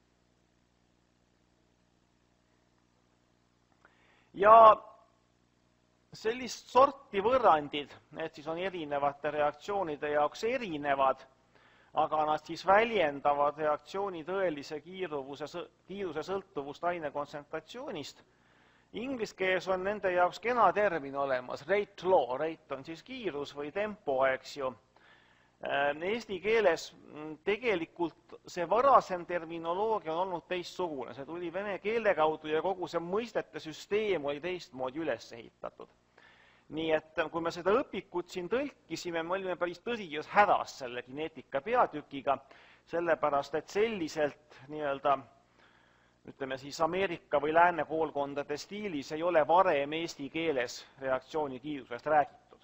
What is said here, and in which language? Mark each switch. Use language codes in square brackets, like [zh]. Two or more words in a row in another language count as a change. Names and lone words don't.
[et] Ja sellist sorti võrrandid, need siis on erinevate reaktsioonide jaoks erinevad, aga nad siis väljendavad reaktsiooni tõelise kiiruse sõltuvust aine kontsentratsioonist. Inglise keeles on nende jaoks kena termin olemas, [en] rate law, [et] rate on siis kiirus või tempo, eks ju. Eesti keeles tegelikult see varasem terminoloogia on olnud teistsugune, see tuli vene keele kaudu ja kogu see mõistete süsteem oli teistmoodi üles ehitatud. Nii et kui me seda õpikut siin tõlkisime, me olime päris tõsises hädas selle kineetika peatükiga, sellepärast et selliselt nii-öelda, ütleme siis Ameerika või lääne koolkondade stiilis ei ole varem eesti keeles reaktsiooni kiirusest räägitud.